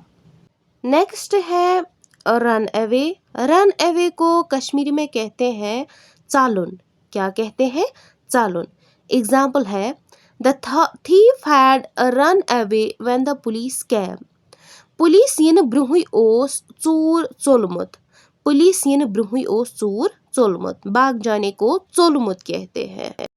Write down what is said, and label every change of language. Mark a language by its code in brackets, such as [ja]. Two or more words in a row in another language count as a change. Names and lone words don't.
[hi] नेक्स्ट है [en] run away. run away [hi] को कश्मीरी में कहते हैं चालुन। क्या कहते हैं? चालुन। [en] एग्जाम्पल है the thief had run away when the police came. [ks] पुलिस यिन ब्रुहि ओस चूर चोलमुत। पुलिस यिन ब्रुहि ओस चूर चोलमुत। [hi] भाग जाने को चोलमुत कहते हैं।